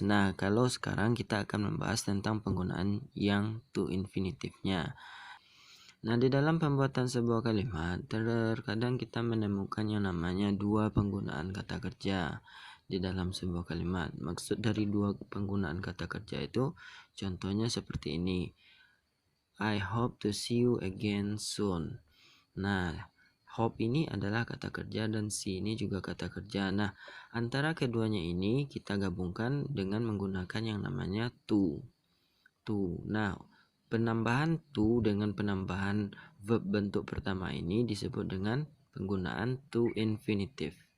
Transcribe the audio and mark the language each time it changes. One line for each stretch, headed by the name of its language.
Indonesian: Nah, kalau sekarang kita akan membahas tentang penggunaan yang to infinitive-nya. Nah, di dalam pembuatan sebuah kalimat, terkadang kita menemukan yang namanya dua penggunaan kata kerja di dalam sebuah kalimat. Maksud dari dua penggunaan kata kerja itu, contohnya seperti ini.
English: I hope to see you again soon.
Indonesian: Nah, hope ini adalah kata kerja dan see ini juga kata kerja. Nah, antara keduanya ini kita gabungkan dengan menggunakan yang namanya to. To. Nah, penambahan to dengan penambahan verb bentuk pertama ini disebut dengan penggunaan to infinitive.